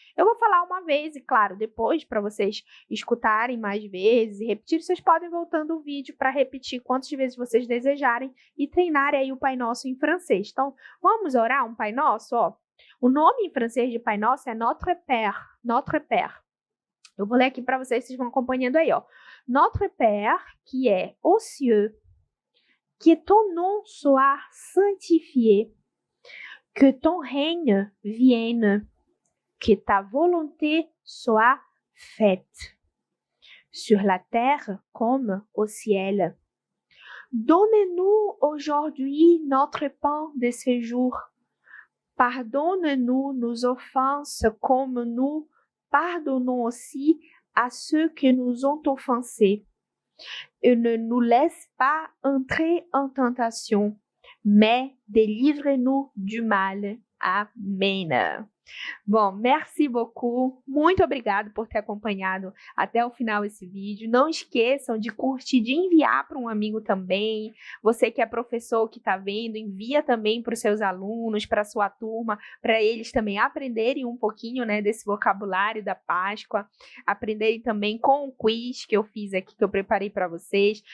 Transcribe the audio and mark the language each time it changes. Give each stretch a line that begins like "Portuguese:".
Portuguese: Eu vou falar uma vez e, claro, depois para vocês escutarem mais vezes e repetir, vocês podem voltando o vídeo para repetir quantas vezes vocês desejarem e treinarem aí o Pai Nosso em francês. Então, vamos orar um Pai Nosso, ó. O nome em francês de Pai Nosso é Notre Père, Notre Père. Eu vou ler aqui para vocês vão acompanhando aí, ó.
French: Notre Père, qui est aux cieux, que ton nom soit sanctifié, que ton règne vienne, que ta volonté soit faite, sur la terre comme au ciel. Donne-nous aujourd'hui notre pain de ce jour. Pardonne-nous nos offenses comme nous pardonnons aussi à ceux qui nous ont offensés. Et ne nous laisse pas entrer en tentation, mais délivre-nous du mal.
Portuguese: Amém. Bom,
French: merci beaucoup.
Portuguese: Muito obrigado por ter acompanhado até o final esse vídeo. Não esqueçam de curtir, de enviar para um amigo também. Você que é professor que está vendo, envia também para os seus alunos, para a sua turma, para eles também aprenderem um pouquinho, né, desse vocabulário da Páscoa, aprenderem também com o quiz que eu fiz aqui, que eu preparei para vocês.